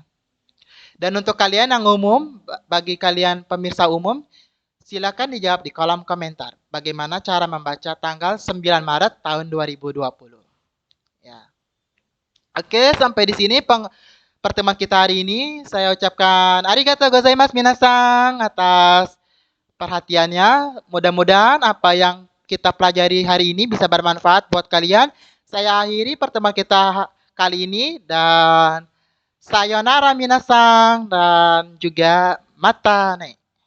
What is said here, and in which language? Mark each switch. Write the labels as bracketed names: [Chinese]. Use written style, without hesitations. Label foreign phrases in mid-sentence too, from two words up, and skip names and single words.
[Indonesian] Dan untuk kalian yang umum, bagi kalian pemirsa umum, silakan dijawab di kolom komentar bagaimana cara membaca tanggal 9 Maret tahun 2020. Ya. Oke, sampai di sini pertemuan kita hari ini. Saya ucapkan [Japanese] ありがとうございます皆さん [Indonesian] atas perhatiannya. Mudah-mudahan apa yang kita pelajari hari ini bisa bermanfaat buat kalian. Saya akhiri pertemuan kita kali ini dan [Japanese] さよなら皆さん [Indonesian] dan juga [Japanese] またね.